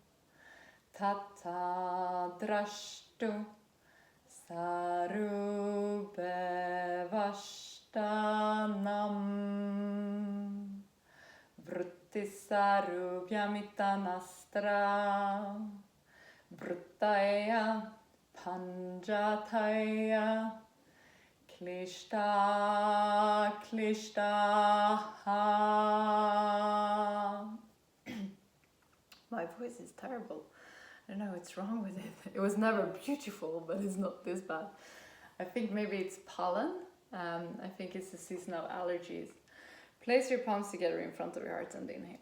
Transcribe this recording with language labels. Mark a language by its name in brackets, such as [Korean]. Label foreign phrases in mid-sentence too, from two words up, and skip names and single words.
[Sanskrit] Tata drashtu sarubhe Vashtanam Vrittisarubhyamittanastra Vrittaya Panjataya Klishta Klishtaha. [English] My voice is terrible. I don't know what's wrong with it. It was never beautiful, but it's not this bad. I think maybe it's pollen. I think it's the seasonal allergies. Place your palms together in front of your heart and inhale.